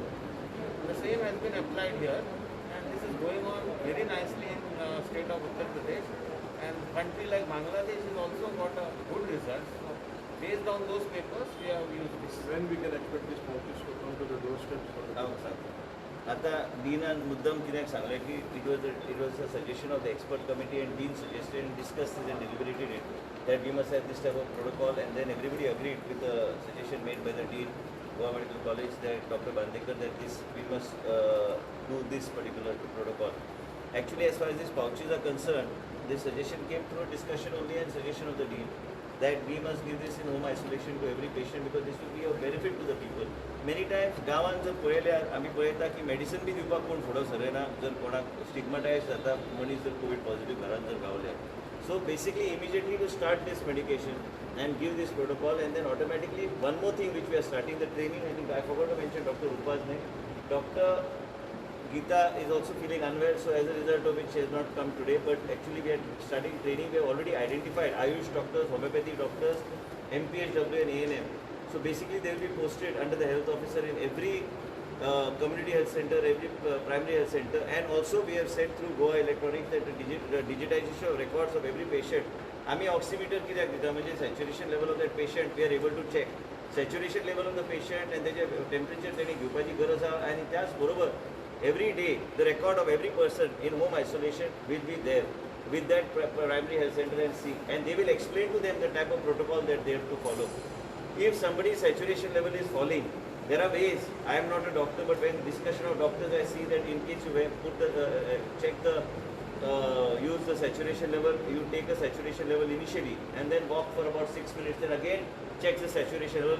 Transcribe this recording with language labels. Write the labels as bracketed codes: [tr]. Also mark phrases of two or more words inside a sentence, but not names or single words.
[en] The same has been applied here, and this is going on very nicely in state of Uttar Pradesh, and country like Bangladesh has also got a good result. So based on those papers, we have used this. when we can expect these pouches to come to the doorsteps for the [kok] हांव सांगता आता डीनान मुद्दम कित्याक सांगलें की [en] it was a suggestion of the expert committee and Dean suggested and discussed and deliberated it that we must have this type of protocol, and then everybody agreed with the suggestion made by the dean Goa Medical College, that Dr. Bandekar, that this we must do this particular protocol. Actually, as far as these pouches are concerned, this suggestion came through a discussion only and suggestion of the dean that we must give this in home isolation to every patient because this will be of benefit to the people. Many times [kok] गांवांत जर पळयल्यार आमी पळयता की मेडिसीन बी दिवपाक कोण फुडो सरना जर कोणाक स्टिगमटायज जाता मनीस जर [en] COVID positive [kok] घरांत जर गावल्यार. [en] So basically immediately to start this medication and give this protocol, and then automatically one more thing which we are starting the training. I think I forgot to mention Dr. Rupa's name. Dr. Geeta is also feeling unwell, so as a result of which she has not come today, but actually we are starting training. We have already identified Ayush doctors, homeopathy doctors, MPHW and ANM. So basically they will be posted under the health officer in every community health center, every primary health center, and also we have sent through Goa Electronics that the digitization of records of every patient. [kok] आम्ही ऑक्सिमीटर कित्याक दिता म्हणजे [en] saturation level of that patient we are able to check saturation level of the patient [kok] आनी तेजे टेम्परेचर तेणी घेवपाची गरज आहा आनी त्याच बरोबर [en] every day the record of every person in home isolation will be there with that primary health center and they will explain to them the type of protocol that they have to follow. If somebody's saturation level is falling, there are ways. I am not a doctor, but when discussion of doctors, I see that in case you put the check the use the saturation level, you take a saturation level initially and then walk for about 6 minutes, then again check the saturation level.